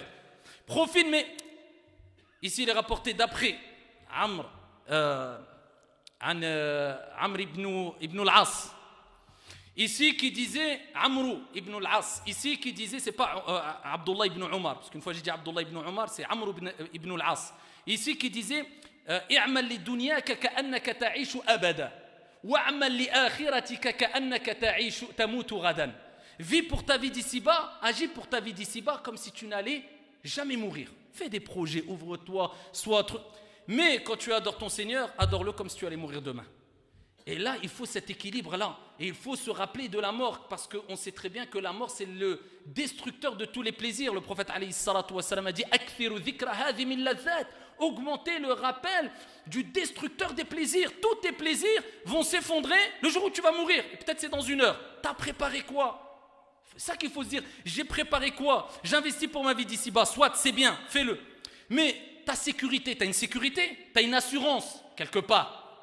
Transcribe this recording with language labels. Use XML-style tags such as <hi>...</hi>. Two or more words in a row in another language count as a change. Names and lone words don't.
<fr>Profite, mais ici il est rapporté d'après Amr ibn al-As. Ici qui disait Amr ibn al-As. Ici qui disait, c'est pas Abdullah ibn Omar, parce qu'une fois j'ai dit Abdullah ibn Omar, c'est Amr ibn al-As. Ici qui disait</fr> <ar>اعمل لدنياك كأنك تعيش أبدا واعمل لآخرتك كأنك تعيش تموت غدا.</ar> <fr>Vis pour ta vie d'ici-bas, agis pour ta vie d'ici-bas comme si tu n'allais jamais mourir. Fais des projets, ouvre-toi, sois autre. Mais quand tu adores ton Seigneur, adore-le comme si tu allais mourir demain. Et là, il faut cet équilibre-là. Et il faut se rappeler de la mort, parce qu'on sait très bien que la mort, c'est le destructeur de tous les plaisirs. Le prophète</fr> <ar>عليه الصلاة والسلام</ar> <fr>a dit</fr> <ar>أكثروا ذكر هاذي من لذات.</ar> <fr>Augmenter le rappel du destructeur des plaisirs. Tous tes plaisirs vont s'effondrer le jour où tu vas mourir. Et peut-être c'est dans 1 heure. T'as préparé quoi? C'est ça qu'il faut se dire. J'ai préparé quoi? J'investis pour ma vie d'ici-bas. Soit, c'est bien, fais-le. Mais ta sécurité, tu as une sécurité, tu as une assurance, quelque part.</fr>